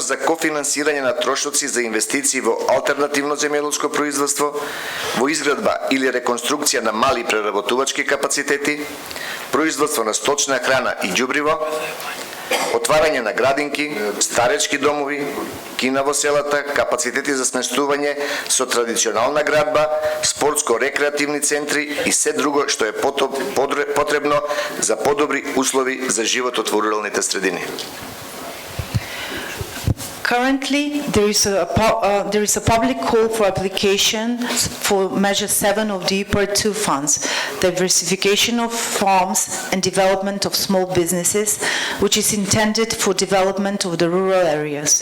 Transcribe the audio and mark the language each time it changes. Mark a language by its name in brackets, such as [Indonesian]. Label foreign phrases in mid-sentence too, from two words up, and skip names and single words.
[Macedonian] за кофинансирање на трошоци за инвестиции во алтернативно земјоделско производство, во изградба или реконструкција на мали преработувачки капацитети, производство на сточна храна и ѓубриво, отварање на градинки, старечки домови, кина во селата, капацитети за сместување со традиционална градба, спортско-рекреативни центри и се друго што е потребно за подобри услови за животот во руралните средини. [English] Currently, there is a public call for application for Measure 7 of the IPAR-2 funds, diversification of farms and development of small businesses, which is intended for development of the rural areas.